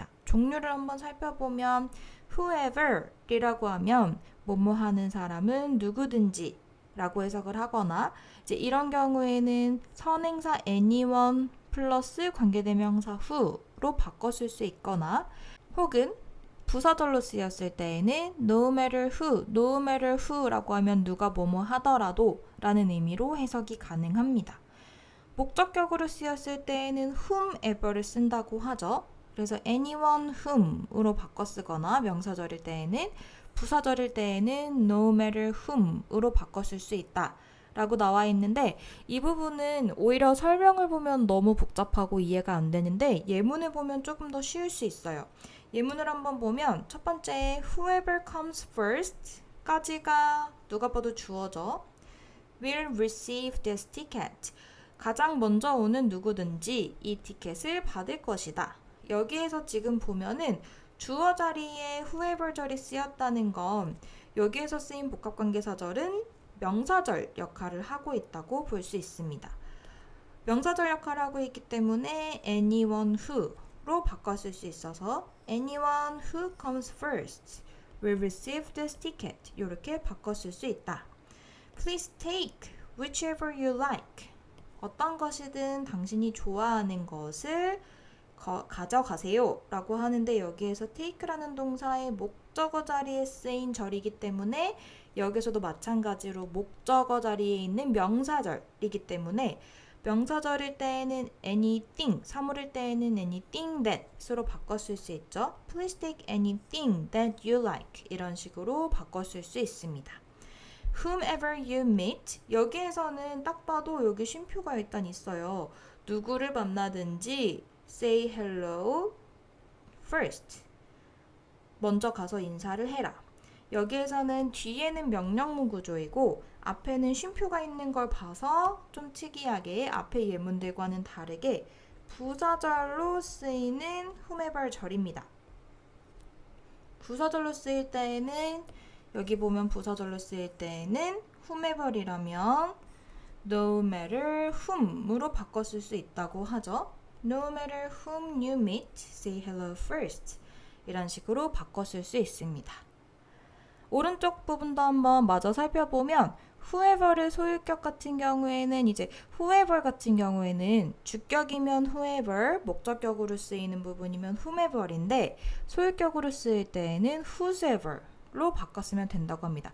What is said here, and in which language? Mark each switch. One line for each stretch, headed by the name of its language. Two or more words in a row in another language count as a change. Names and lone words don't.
Korean: 종류를 한번 살펴보면 whoever이라고 하면 뭐뭐 하는 사람은 누구든지 라고 해석을 하거나 이제 이런 경우에는 선행사 anyone 플러스 관계대명사 who로 바꿨을 수 있거나 혹은 부사절로 쓰였을 때에는
English: no matter who
Korean: 라고 하면 누가 뭐뭐 하더라도 라는 의미로 해석이 가능합니다. 목적격으로 쓰였을 때에는 whomever를 쓴다고 하죠. 그래서
English: anyone whom
Korean: 으로 바꿔 쓰거나 명사절일 때에는 부사절일 때에는
English: no matter whom
Korean: 으로 바꿔 쓸 수 있다 라고 나와 있는데 이 부분은 오히려 설명을 보면 너무 복잡하고 이해가 안 되는데 예문을 보면 조금 더 쉬울 수 있어요. 예문을 한번 보면 첫 번째
English: whoever comes first
Korean: 까지가 누가 봐도 주어져
English: will receive this ticket.
Korean: 가장 먼저 오는 누구든지 이 티켓을 받을 것이다. 여기에서 지금 보면은 주어 자리에 whoever 절이 쓰였다는 건 여기에서 쓰인 복합관계사절은 명사절 역할을 하고 있다고 볼 수 있습니다. 명사절 역할을 하고 있기 때문에
English: anyone who
Korean: 로 바꿨을 수 있어서
English: anyone who comes first will receive this ticket
Korean: 이렇게 바꿨을 수 있다.
English: Please take whichever you like.
Korean: 어떤 것이든 당신이 좋아하는 것을 가져가세요 라고 하는데 여기에서 take라는 동사의 목적어 자리에 쓰인 절이기 때문에 여기서도 마찬가지로 목적어 자리에 있는 명사절이기 때문에 명사절일 때에는 anything, 사물일 때에는
English: anything that
Korean: 으로 바꿨을 수 있죠.
English: Please take anything that you like
Korean: 이런 식으로 바꿨을 수 있습니다.
English: Whomever you meet
Korean: 여기에서는 딱 봐도 여기 쉼표가 일단 있어요. 누구를 만나든지
English: say hello first.
Korean: 먼저 가서 인사를 해라. 여기에서는 뒤에는 명령문 구조이고 앞에는 쉼표가 있는 걸 봐서 좀 특이하게 앞의 예문들과는 다르게 부사절로 쓰이는 whomever 절입니다. 부사절로 쓰일 때에는 여기 보면 부사절로 쓰일 때에는 whomever이라면
English: no matter whom
Korean: 으로 바꿨을 수 있다고 하죠.
English: No matter whom you meet, say hello first.
Korean: 이런 식으로 바꿨을 수 있습니다. 오른쪽 부분도 한번 마저 살펴보면 whoever의 소유격 같은 경우에는 이제 whoever 같은 경우에는 주격이면 whoever, 목적격으로 쓰이는 부분이면 whomever인데 소유격으로 쓰일 때에는 whosoever로 바꿨으면 된다고 합니다.